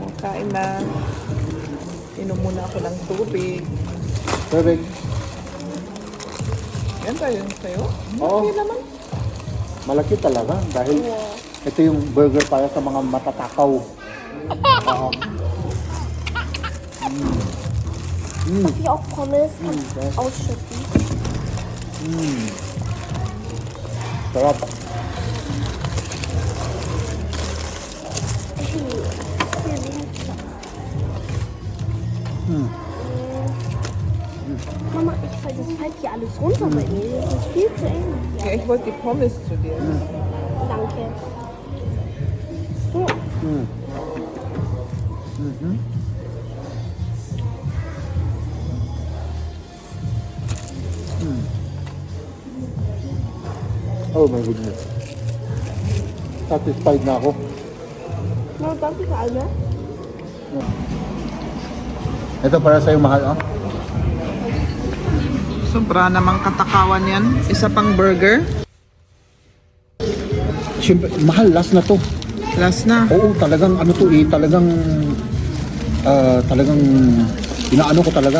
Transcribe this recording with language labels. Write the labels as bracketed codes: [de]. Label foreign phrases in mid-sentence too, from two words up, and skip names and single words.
[tl] Kain na. Inom muna ako ng tubig. Perfect. Yan tayo sa'yo. Oo. Okay naman. Malaki talaga dahil ito yung burger para sa mga matatakaw. Oo. [de] Darf ich auch Pommes ausschütten? [tl] Sarap. [de] Mama, das fällt hier alles runter bei mir. Das ist viel zu eng. Ja, ich wollte die Pommes zu dir. Danke. So. [en] Oh my goodness. [tl] Satisfied na ako. [de] Na, darf ich eine? [tl] Ito para sa'yo, mahal, oh. Sobra namang katakawan yan. Isa pang burger. Siyempre, mahal, last na to. Last na. Oo, talagang ano to eh, talagang inaano ko talaga.